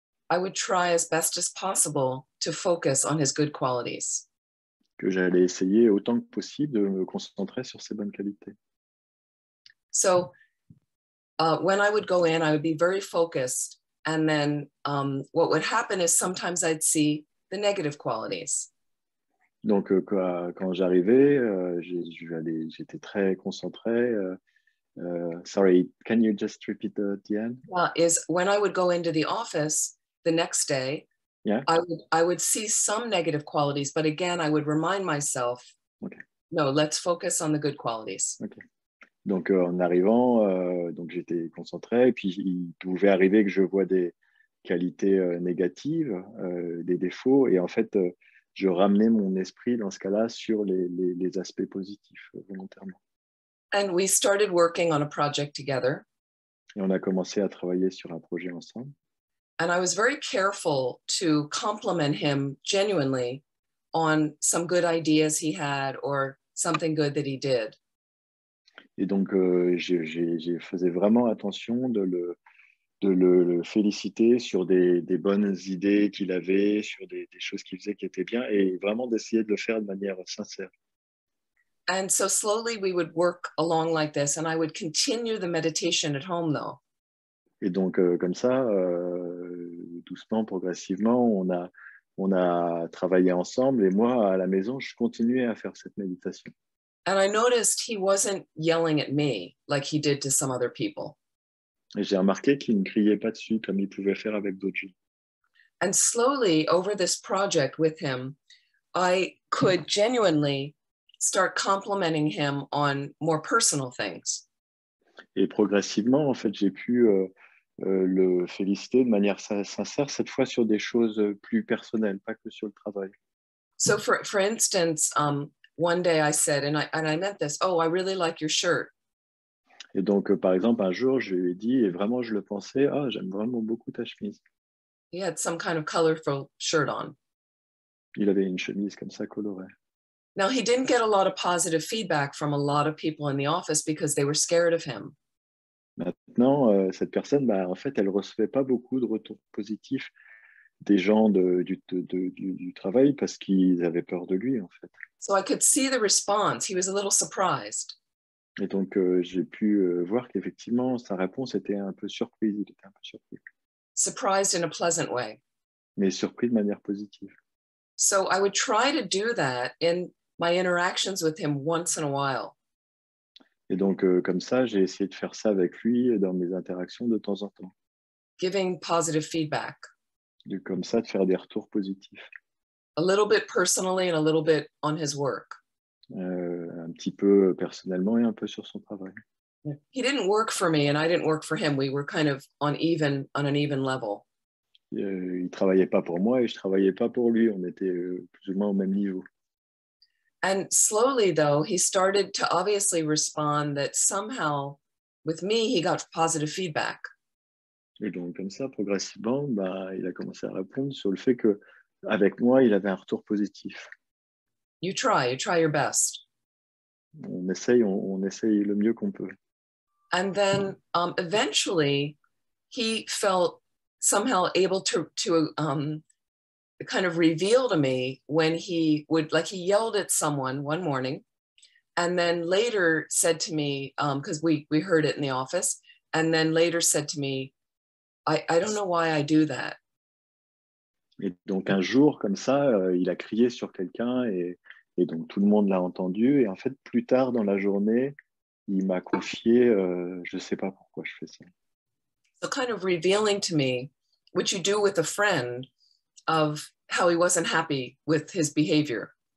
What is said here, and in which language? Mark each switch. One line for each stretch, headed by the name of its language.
English: I would try as best as possible to focus on his good qualities.
French: que j'allais essayer autant que possible de me concentrer sur ses bonnes qualités.
English: So when I would go in, I would be very focused. And then what would happen is sometimes I'd see the negative qualities.
French: Donc, quand j'arrivais, j'étais très concentré.
English: Sorry, can you just repeat the end? Is when I would go into the office the next day, yeah. I would see some negative qualities, but again, I would remind myself, okay. No, let's focus on the good qualities. Okay.
French: Donc, en arrivant, donc j'étais concentré, et puis il pouvait arriver que je vois des qualités négatives, des défauts, et en fait, je ramenais mon esprit dans ce cas-là sur les aspects positifs volontairement.
English: And we started working on a project together.
French: Et on a commencé à travailler sur un projet ensemble.
English: And I was very careful to compliment him genuinely on some good ideas he had or something good that he did.
French: Et donc, je faisais vraiment attention de le féliciter sur des bonnes idées qu'il avait, sur des choses qu'il faisait qui étaient bien, et vraiment d'essayer de le faire de manière sincère.
English: And so slowly we would work along like this, and I would continue the meditation at home though.
French: Et donc, comme ça, doucement, progressivement, on a travaillé ensemble, et moi, à la maison, je continuais à faire cette méditation.
English: And I noticed he wasn't yelling at me like he did to some other people.
French: Et j'ai remarqué qu'il ne criait pas dessus comme il pouvait faire avec d'autres gens.
English: And slowly, over this project with him, I could genuinely start complimenting him on more personal things.
French: Et progressivement, en fait, j'ai pu le féliciter de manière sincère, cette fois sur des choses plus personnelles, pas que sur le travail.
English: So for instance, one day I said, and I meant this, oh, I really like your shirt.
French: Et donc, par exemple, un jour, je lui ai dit, et vraiment, je le pensais, ah, j'aime vraiment beaucoup ta chemise.
English: He had some kind of colorful shirt on.
French: Il avait une chemise comme ça, colorée.
English: Now, he didn't get a lot of positive feedback from a lot of people in the office because they were scared of him.
French: Maintenant, cette personne, en fait, elle ne recevait pas beaucoup de retours positifs des gens du travail parce qu'ils avaient peur de lui, en fait.
English: So I could see the response. He was a little surprised.
French: Et donc, j'ai pu voir qu'effectivement, sa réponse était un peu surprise. Il était un peu surpris.
English: Surprised in a pleasant way.
French: Mais surpris de manière positive.
English: So I would try to do that in my interactions with him once in a while.
French: Et donc, comme ça, j'ai essayé de faire ça avec lui dans mes interactions de temps en temps.
English: Giving positive feedback.
French: Comme ça, de faire des retours positifs.
English: A little bit personally and a little bit on his work.
French: Un petit peu personnellement et un peu sur son travail.
English: He didn't work for me and I didn't work for him. We were kind of on an even level.
French: Il travaillait pas pour moi et je travaillais pas pour lui. On était plus ou moins au même niveau.
English: And slowly, though, he started to obviously respond that somehow with me, he got positive feedback.
French: Et donc, comme ça, progressivement, il a commencé à répondre sur le fait que, avec moi, il avait un retour positif.
English: You try your best.
French: On essaye le mieux qu'on peut.
English: And then eventually, he felt somehow able to kind of reveal to me when he would, like he yelled at someone one morning and then later said to me, because we heard it in the office, and then later said to me, I don't know why I do that.
French: Et donc un jour, comme ça, il a crié sur quelqu'un et donc tout le monde l'a entendu. Et en fait, plus tard dans la journée, il m'a confié, je ne sais pas pourquoi je fais ça.
English: So kind of revealing to me what you do with a friend of how he wasn't happy with his behavior.